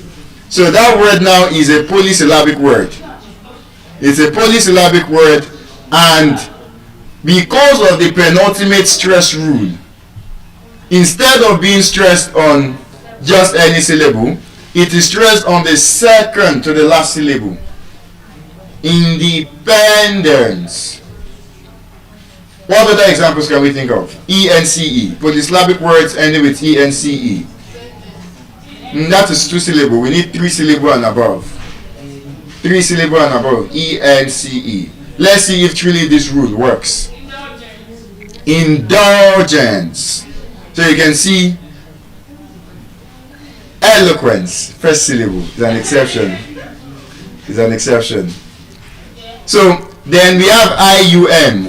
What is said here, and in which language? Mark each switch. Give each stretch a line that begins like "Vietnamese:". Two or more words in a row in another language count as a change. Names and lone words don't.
English: So that word now is a polysyllabic word. It's a polysyllabic word, and because of the penultimate stress rule, instead of being stressed on just any syllable, it is stressed on the second to the last syllable. Independence. What other examples can we think of? E-N-C-E. Polysyllabic words ending with E-N-C-E. That is two syllable. We need three syllable and above. Three syllable and above. E-N-C-E. Let's see if truly this rule works. Indulgence. So you can see eloquence. First syllable is an exception. Is an exception. So then we have IUM.